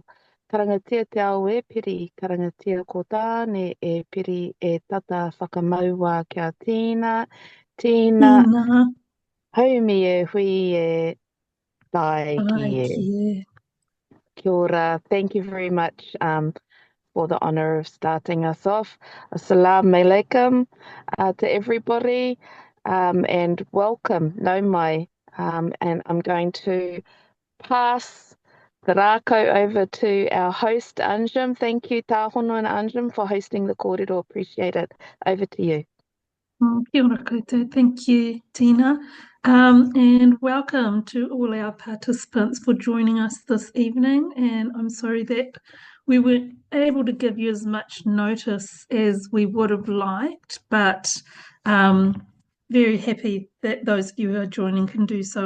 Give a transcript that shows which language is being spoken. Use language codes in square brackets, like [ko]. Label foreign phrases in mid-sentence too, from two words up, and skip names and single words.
[mi] Karangatia te ao e piri, karangatia ko tāne e piri e tata whakamaua kia Tina, Tina, Ina, haumi e hui e tai ki ai e. ki Kia ora, [en] thank you very much for the honor of starting us off. [ar] السلام عليكم [en] to everybody and welcome, [mi] no mai. [en] And I'm going to pass the rākau over to our host, Anjum. Thank you, Tāhono and Anjum, for hosting the kōrero. Appreciate it. Over to you. [mi] Kia ora koutou. [en] Thank you, Tina. And welcome to all our participants for joining us this evening. And I'm sorry that we weren't able to give you as much notice as we would have liked, but very happy that those of you who are joining can do so.